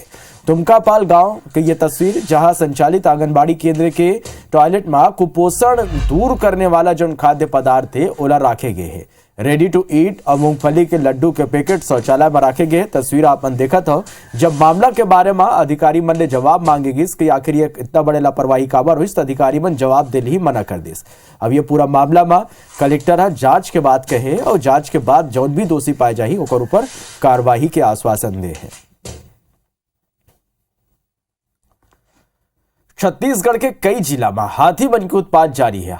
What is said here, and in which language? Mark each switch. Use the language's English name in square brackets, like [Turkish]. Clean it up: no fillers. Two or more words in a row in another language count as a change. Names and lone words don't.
[Chhattisgarhi] तुमकापाल गांव की ये तस्वीर जहां संचालित आंगनबाड़ी केंद्र के टॉयलेट में कुपोषण दूर करने वाला जो खाद्य पदार्थ थे ओला रखे गए हैं। [English] ready to eat [Chhattisgarhi] और मूंगफली के लड्डू के पैकेट शौचालय में रखे गए। तस्वीर आप देखा था। जब मामला के बारे में अधिकारी मन ने जवाब मांगेगी कि आखिर ये इतना बड़े लापरवाही काबर हुई, तो अधिकारी मन जवाब दे ही मना कर दिस। अब ये पूरा मामला में कलेक्टर है जांच के बाद कहे और जांच के बाद जौन भी दोषी पाए जाही ओकर ऊपर कार्रवाई के आश्वासन दे है। छत्तीसगढ़ के कई जिला में हाथी मन के उत्पात जारी है।